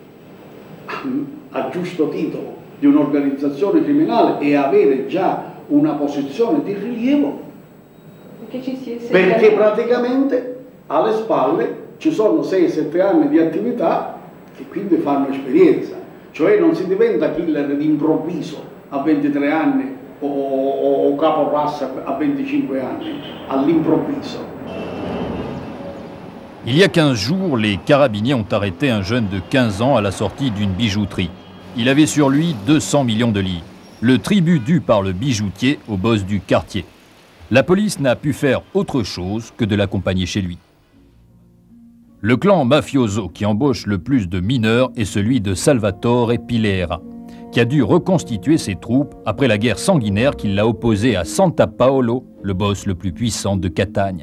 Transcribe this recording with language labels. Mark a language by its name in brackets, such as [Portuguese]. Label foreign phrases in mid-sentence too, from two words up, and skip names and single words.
[Italian] a giusto titolo di un'organizzazione criminale e avere già una posizione di rilievo perché praticamente alle spalle ci sono 6-7 anni di attività che quindi fanno esperienza, cioè non si diventa killer d'improvviso a 23 anni o capo razza a 25 anni, all'improvviso. [French] Il y a 15 jours, les carabiniers ont arrêté un jeune de 15 ans à la sortie d'une bijouterie. Il avait sur lui 200 millions de livres, le tribut dû par le bijoutier au boss du quartier. La police n'a pu faire autre chose que de l'accompagner chez lui. Le clan mafioso qui embauche le plus de mineurs est celui de Salvatore Pilera, qui a dû reconstituer ses troupes après la guerre sanguinaire qui l'a opposé à Santa Paolo, le boss le plus puissant de Catania.